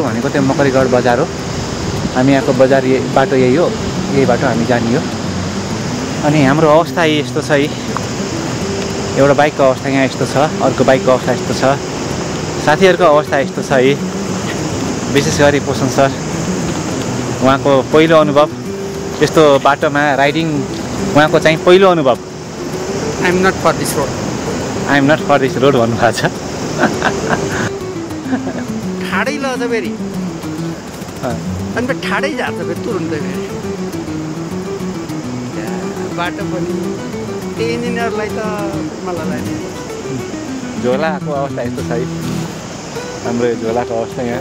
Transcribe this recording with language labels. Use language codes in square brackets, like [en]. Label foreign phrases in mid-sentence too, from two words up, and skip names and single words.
[ne] भनेको त्यो मकरीगढ बजार हो हामी यहाँको बजार बाटो यही हो यही बाटो हामी जाने हो अनि हाम्रो अवस्था यस्तो छ है एउटा बाइकको अवस्था यहाँ यस्तो छ अर्को बाइकको अवस्था यस्तो छ साथीहरूको अवस्था यस्तो छ है विशेष गरी पोषण सर उहाँको पहिलो अनुभव यस्तो बाटोमा राइडिङ उहाँको चाहिँ पहिलो अनुभव [en] I am not for this road. I am not for this road [ne] भन्नुभएको छ ठाडै लज फेरि अनि फेरि ठाडै जान्छ फेरि तुरुन्तै फेरि बाटो पनि त्यही इन्जिनियरलाई त मलाई झोलाको अवस्था यस्तो छ है हाम्रो यो झोलाको अवस्था यहाँ